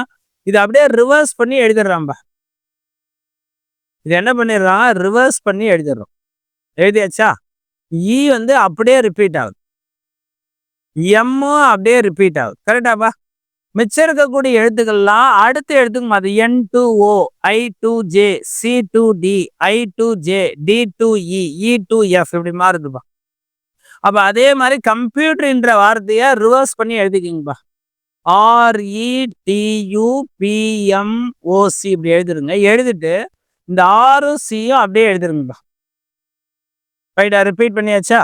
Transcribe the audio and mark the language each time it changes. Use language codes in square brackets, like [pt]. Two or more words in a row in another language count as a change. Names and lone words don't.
[ta] இது அப்படியே ரிவர்ஸ் பண்ணி எழுதிடுறான்பா. இது என்ன பண்ணிடுறான்? ரிவர்ஸ் பண்ணி எழுதிடுறோம். எழுதியாச்சா? இ வந்து அப்படியே ரிப்பீட் ஆகுது, எம்மும் அப்படியே ரிப்பீட் ஆகுது. கரெக்டாப்பா? மிச்சம் இருக்கக்கூடிய எழுத்துக்கள்லாம் அடுத்த எழுத்துக்கு மாறுது. [en] N2O, I2J, C2D, I2J, D2E, [ta] E2F இப்படி மாறுதுப்பா. அப்ப அதே மாதிரி கம்ப்யூட்டர் என்ற வார்த்தையை ரிவர்ஸ் பண்ணி எழுதிக்கிங்கப்பா. RETUPMOC இப்படி எழுதிருங்க. எழுதிட்டு இந்த ஆரும் சியும் அப்படியே எழுதிருங்கப்பா. ரைட்டா? ரிப்பீட் பண்ணியாச்சா?